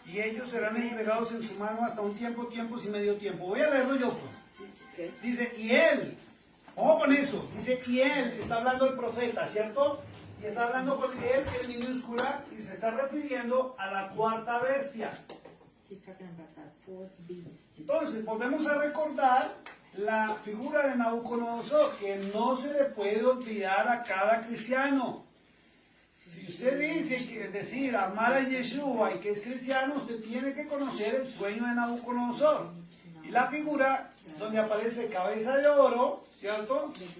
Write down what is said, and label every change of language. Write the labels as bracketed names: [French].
[Spanish] Y ellos serán entregados en su mano hasta un tiempo, tiempos y medio tiempo. Voy a leerlo yo, pues. Dice, y él, ojo con eso, dice, y él, está hablando el profeta, ¿cierto? Y está hablando con él en minúscula y se está refiriendo a la cuarta bestia. [English] He's talking about that fourth beast. [Spanish] Entonces, volvemos a recordar la figura de Nabucodonosor, que no se le puede olvidar a cada cristiano. Si usted dice que decir amar a Yeshua y que es cristiano, usted tiene que conocer el sueño de Nabucodonosor. Y la figura donde aparece cabeza de oro, ¿cierto?